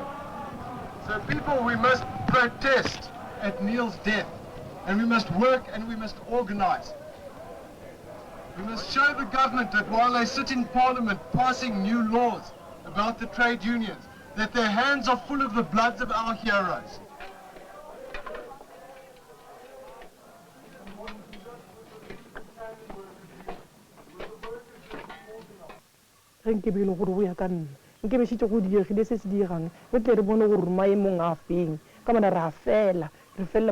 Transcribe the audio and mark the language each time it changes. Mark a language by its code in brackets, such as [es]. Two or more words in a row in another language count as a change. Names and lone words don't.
[en] So people, we must protest at Neil's death. And we must work and we must organize. We must show the government that while they sit in Parliament passing new laws about the trade unions, that their hands are full of the bloods of our heroes. [nso] Nke be le gore go ya ka nna nke be shitse go diegile se se diegang re tle re bone gore maemong a feng ka bona re a fela re fella